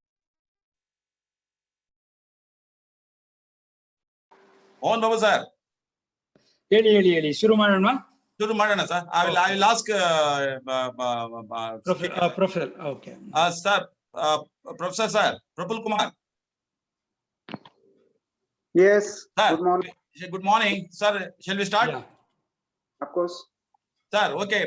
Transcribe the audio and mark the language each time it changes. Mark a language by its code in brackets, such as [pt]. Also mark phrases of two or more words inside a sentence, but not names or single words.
[en] Mohan Babu sir. [kn] ಹೇಳಿ ಶುರು ಮಾಡೋಣ ಶುರು ಮಾಡೋಣ sir. [en] I will ask Professor okay sir, Professor sir, Prabhul Kumar. Yes, Sir, good morning. good morning, sir. Shall we start? Of course. Sir, okay.